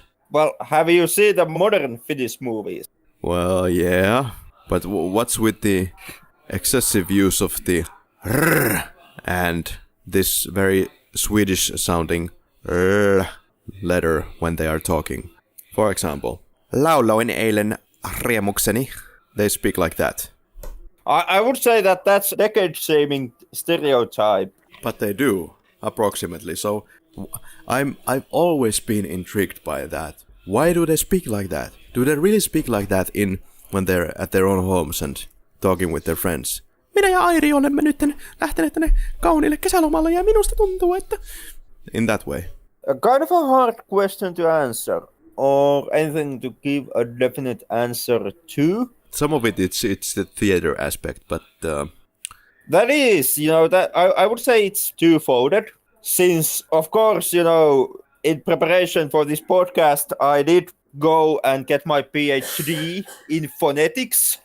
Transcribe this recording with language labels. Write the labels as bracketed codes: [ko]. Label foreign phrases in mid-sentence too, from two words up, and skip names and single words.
[en] Well, have you seen the modern Finnish movies? Well, yeah, but what's with the excessive use of the r and this very Swedish-sounding letter when they are talking? For example, [fi] lauloin eilen riemukseni. [en] They speak like that. I would say that that's a decade-shaming stereotype. But they do, approximately. So I've always been intrigued by that. Why do they speak like that? Do they really speak like that when they're at their own homes and talking with their friends? [fi] Minä ja Airi olemme nyt lähteneet tänne kauniille kesälomalle ja minusta tuntuu, että... [en] In that way. A kind of a hard question to answer, or anything to give a definite answer to. Some of it's the theater aspect, but... That is, that I would say it's two-folded. Since, of course, in preparation for this podcast, I did go and get my PhD in phonetics.